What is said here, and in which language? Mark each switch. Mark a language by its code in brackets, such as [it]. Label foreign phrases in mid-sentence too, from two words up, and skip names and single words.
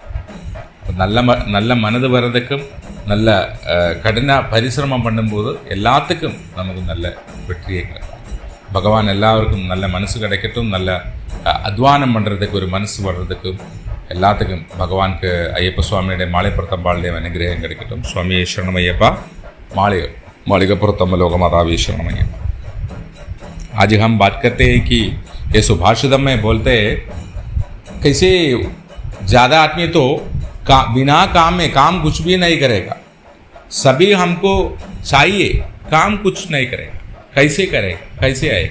[ta] நல்ல மனது வர்றதுக்கும் நல்ல கடின பரிசிரமம் பண்ணும்போது எல்லாத்துக்கும் நமக்கு நல்ல வெற்றியை கிடைக்கும். பகவான் எல்லாருக்கும் நல்ல மனசு கிடைக்கட்டும். நல்ல அத்வானம் பண்ணுறதுக்கு ஒரு மனசு வர்றதுக்கும் எல்லாத்துக்கும் பகவானுக்கு ஐயப்ப சுவாமியுடைய மாலைப்புறத்தம்பாளுடைய அனுகிரகம் கிடைக்கட்டும். சுவாமி சரணம் ஐயப்பா. [sa] मालिकापुरतम लोकमाता शरणम अय्यप्पा। [hi] आज हम बात करते हैं कि ये सुभाषितम में बोलते हैं कैसे ज़्यादा आदमी तो बिना काम में काम कुछ भी नहीं करेगा, सभी हमको चाहिए, काम कुछ नहीं करेगा। कैसे करेगा? कैसे आएगा?